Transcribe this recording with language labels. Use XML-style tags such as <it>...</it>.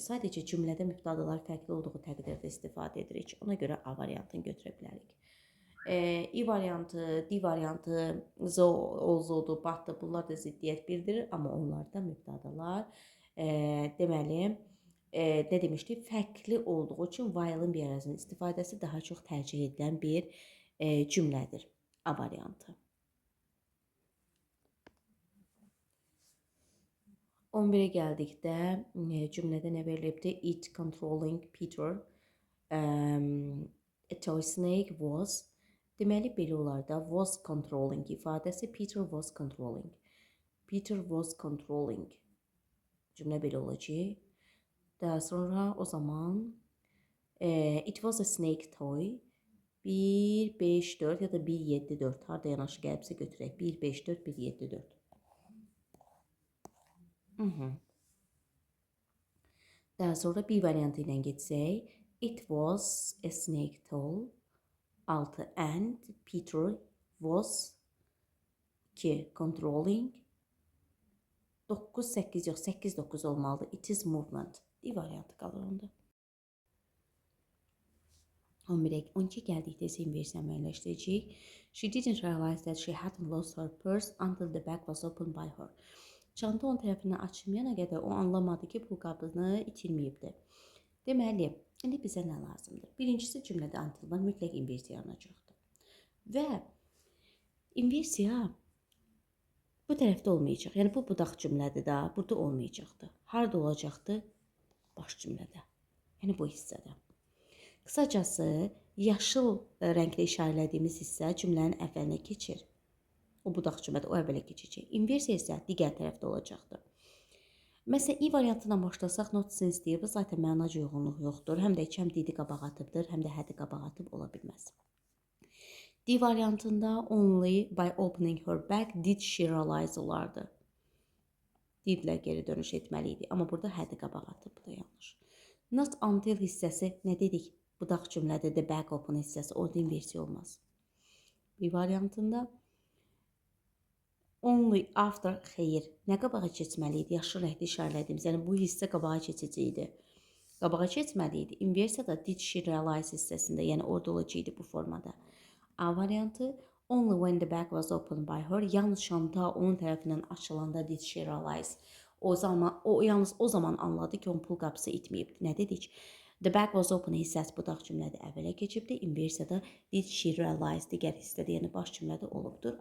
<az>Sadəcə cümlədə mübtadalar fərqli olduğu təqdirdə istifadə edirik. Ona görə A variantını götürə bilərik. I variantı, D variantı, zo, olzodu, batdı. Bunlar da ziddiyyət bildirir, amma onlarda mübtadalar deməli nə demişdik? Fərqli olduğu üçün while-ın bir ərazinin istifadəsi daha çox tərcih edilən bir cümlədir. A variantı. 11-ə gəldikdə cümlədə nə verilibdir?</az> <en>It controlling Peter, a toy snake was.</en> <az>Deməli belə olar da was controlling ifadəsi</az> <en>Peter was controlling. Peter was controlling.</en> <az>Cümlə belə olacaq. Daha sonra o zaman</az> <en>it was a snake toy.</en> <az>1, 5, 4 ya da 1, 7, 4. Harada yanaşı gəlibsə götürək. 1, 5, 4, 1, 7, 4. Daha sonra B variantı ilə getsək.</az> <en>It was a snake toy. 6 and Peter was 2 controlling.</en> <az>9, 8 yox, 8, 9 olmalıdır.</az> <en>It is movement.</en> <az>D variantı qalır onda. 12 gəldikdə isə inversiya müəyyənləşdirəcəyik.</az> <en>She didn't realize that she hadn't lost her purse until the bag was opened by her.</en> <az>Çanta onun tərəfindən açılmayana qədər o anlamadı ki, pul qabını itirməyibdir. Deməli, indi bizə nə lazımdır? Birincisi cümlədə until var, mütləq inversiya yaranacaqdır. Və inversiya bu tərəfdə olmayacaq. Yəni bu budaq cümlədir də, burada olmayacaqdır. Harada olacaqdır? Baş cümlədə. Yəni bu hissədə. Qısacası, yaşıl rənglə işarələdiyimiz hissə cümlənin əvvəlinə keçir. O budaq cümlədə o əvvələ keçəcək. Inversiya isə digər tərəfdə olacaqdır. Məsələn, I variantından başlasaq, not since deyir, bu zaten mənac uyğunluq yoxdur. Həm də həm didi qabaq atıbdır, həm də hədi qabaq atıb ola bilməz. D variantında</az> <en>only by opening her bag did she realize olardı.</en> <az>Didlə geri dönüş etməli idi. Amma burada hədi qabaq atıb, bu da yanlış. Not until hissəsi nə dedik? Budaq cümlədə</az> <en>the bag open</en> <az>hissəsi, orada inversiya olmaz. B variantında only after xeyir. Nə qabağa keçməli idi? Yaşıl rəngdə işarələdiyimiz. Yəni bu hissə qabağa keçəcəkdi. Qabağa keçməli idi. Inversiya da</az> <en>did she realize</en> <az>hissəsində. Yəni orada olacaqdı bu formada. A variantı</az> <en>only when the bag was opened by her.</en> <az>Yalnız çanta onun tərəfindən açılanda</az> <en>did she realize.</en> <az>O yalnız o zaman anladı ki, onun pul qapısı itməyibdi. Nə dedik?</az> <en>The bag was open</en> <az>hissəsi budaq cümlədə əvvələ keçibdi. Inversiya da</az> <en>did she realize</en> <az>digər hissədə, yəni baş cümlədə olubdur.</az>